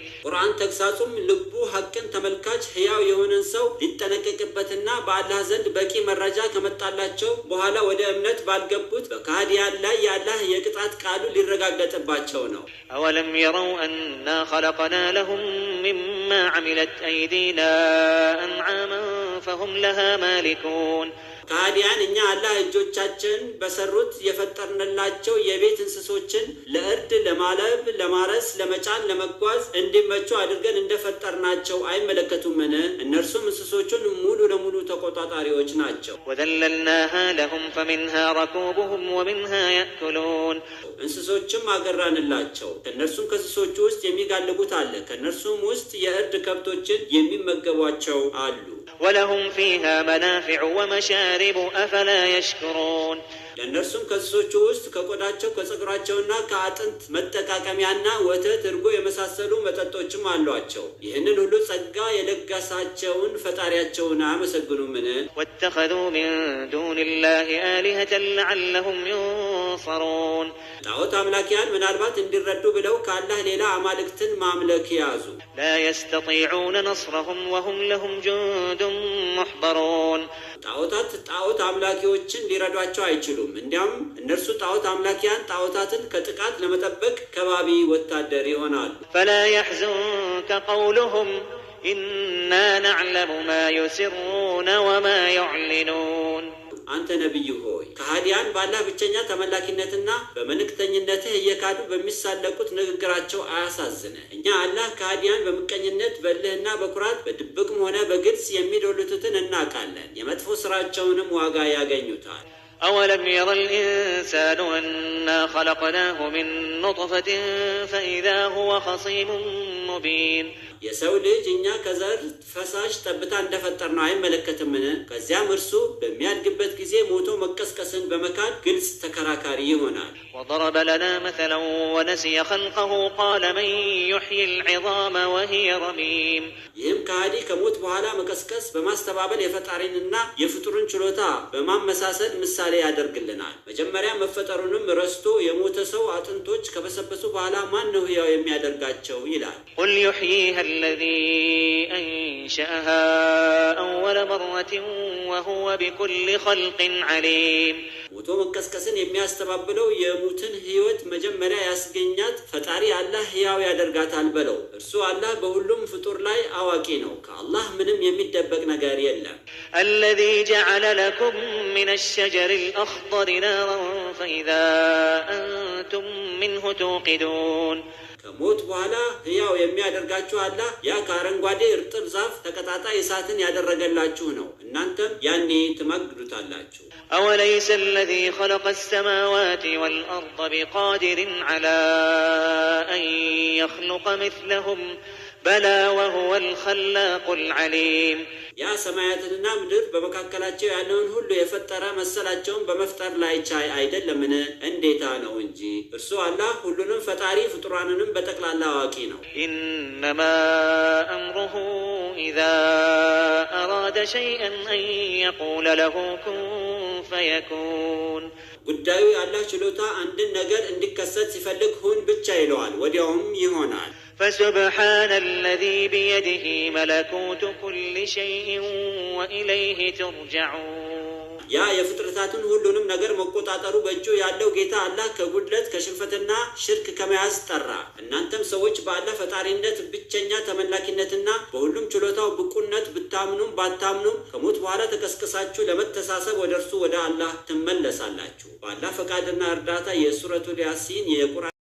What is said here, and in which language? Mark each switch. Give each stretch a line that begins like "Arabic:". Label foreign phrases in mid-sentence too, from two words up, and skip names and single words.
Amharic: ቁርአን ተግሳጹም ልቡ ሐቅን ተመልካች ሕያው የሆነን ሰው ሊጠነቀቅበትና በአላህ ዘንድ በቂ መረጃ ከመጣላቸው በኋላ ወደ እምነት ባልገቡት በካህዲያን ላይ የአላህ የቅጣት ቃሉ ሊረጋገጥባቸው ነው።
Arabic: أولم يروا أنا خلقنا لهم مما عملت أيدينا أنعاما فهم لها مالكون
Amharic: ካህዲያን እኛ አላህ እጆቻችን በሰሩት የፈጠርንላቸው የቤት እንስሶችን ለእርድ፣ ለማለብ፣ ለማረስ፣ ለመጫን፣ ለመጓዝ እንዲመቹ አድርገን እንደፈጠርናቸው አይመለከቱምን? እነርሱም እንስሶቹን ሙሉ ለሙሉ ተቆጣጣሪዎች ናቸው።
Arabic: وذللناها لهم فمنها ركوبهم ومنها يأكلون
Amharic: እንስሶችም አገራንላቸው። ከእነርሱም ከእንስሶቹ ውስጥ የሚጋልቡት አለ፣ ከእነርሱም ውስጥ የእርድ ከብቶችን የሚመገቧቸው አሉ።
Arabic: ولهم فيها منافع ومشارب أفلا يشكرون
Amharic: ለእነርሱም ከእንስሶቹ ውስጥ ከቆዳቸው ከጸጉራቸውና ከአጥንት መጠቃቀሚያና ወተት፣ እርጎ የመሳሰሉ መጠጦችም አሏቸው። ይህንን ሁሉ ጸጋ የለጋሳቸውን ፈጣሪያቸውን አያመሰግኑምን?
Arabic: واتخذوا من دون الله آلهة لعلهم ينصرون
Amharic: ጣዖት አምላኪያን ምናልባት እንዲረዱ ብለው ከአላህ ሌላ አማልክትን ማምለክ ያዙ።
Arabic: لا يستطيعون نصرهم وهم لهم جند محضرون
Amharic: ጣዖት አምላኪዎችን ሊረዷቸው አይችሉም። እንዲያም እነርሱ ጣዖት አምላኪያን ጣዖታትን ከጥቃት ለመጠበቅ ከባቢ ወታደር ይሆናሉ።
Arabic: فلا يحزنك قولهم إنا نعلم ما يسرون وما يعلنون
Amharic: አንተ ነቢይ ሆይ ከሃዲያን በአላህ ብቸኛ ተመላኪነትና በመልእክተኝነትህ እየካዱ በሚሳለቁት ንግግራቸው አያሳዝነ። እኛ አላህ ከሃዲያን በምቀኝነት በልህና በኩራት በድብቅም ሆነ በግልጽ የሚዶልቱትን እናውቃለን። የመጥፎ ስራቸውንም ዋጋ ያገኙታል።
Arabic: أولم ير الإنسان أنا خلقناه من نطفة فإذا هو خصيم مبين
Amharic: የሰው ልጅ እኛ ከዘር ፈሳሽ ጠብታ እንደፈጠርነው አይመለከትምን? ከዚያም እርሱ በሚያድግበት ጊዜ ሞቶ መቀስቀስን በመካድ ግልጽ ተከራካሪ ይሆናል።
Arabic: وضرب لنا مثلا ونسي خلقه قال من يحيي العظام وهي رميم
Amharic: ይህም ከሃዲ ከሞት በኋላ መቀስቀስ በማስተባበል የፈጣሪንና የፍጡርን ችሎታ በማመሳሰል ምሳሌ ያደርግልናል። መጀመሪያ መፈጠሩንም ረስቶ የሞተ ሰው አጥንቶች ከበሰበሱ በኋላ ማን ነው ሕያው የሚያደርጋቸው ይላል።
Arabic: قل يحييها الذي أنشأها أول مرة وهو بكل خلق عليم
Amharic: ሞቶ መቀስቀስን የሚያስተባብለው የሙትን ሕይወት መጀመሪያ ያስገኛት ፈጣሪ አላህ ሕያው ያደርጋታል በለው። እርሱ አላህ በሁሉም ፍጡር ላይ አዋቂ ነው። ከአላህ ምንም የሚደበቅ ነገር የለም።
Arabic: الذي جعل لكم من الشجر الأخضر نارا فإذا أنتم منه توقدون
Amharic: ከሞት በኋላ ሕያው የሚያደርጋችሁ አላህ ያ ከአረንጓዴ እርጥብ ዛፍ ተቀጣጣይ እሳትን ያደረገላችሁ ነው። እናንተም ያኔ ትመግዱታላችሁ።
Arabic: أوليس الذي خلق السماوات والأرض بقادر على أن يخلق مثلهم بلى وهو الخلاق العليم
Amharic: ያ ሰማያትንና ምድር በመካከላቸው ያለውን ሁሉ የፈጠረ መሰላቸውን በመፍጠር ላይ ቻይ አይደለምን? እንዴታ ነው እንጂ እርሱ አላህ ሁሉንም ፈጣሪ ፍጡራንንም በጠቅላላ አዋቂ ነው።
Arabic: إنما أمره إذا أراد شيئا أن يقول له كن فيكون
Amharic: ጉዳዩ የአላህ ችሎታ አንድን ነገር እንዲከሰት ሲፈልግ ሁን ብቻ ይለዋል፣ ወዲያውም ይሆናል።
Arabic: فسبحان الذي بيده ملكوت كل شيء وإليه ترجعون
Amharic: ያ የፍጥረታትን ሁሉንም ነገር መቆጣጠሩ በእጁ ያለው ጌታ አላህ ከጉድለት ከሽንፈትና ሽርክ ከመያዝ ጠራ። እናንተም ሰዎች በአላህ ፈጣሪነት ብቸኛ ተመላኪነትና በሁሉም ችሎታው ብቁነት ብታምኑም ባታምኑም ከሞት በኋላ ተቀስቅሳችሁ ለመተሳሰብ ወደ እርሱ ወደ አላህ ትመለሳላችሁ። በአላህ ፈቃድና እርዳታ የሱረቱል ያሲን የቁርአን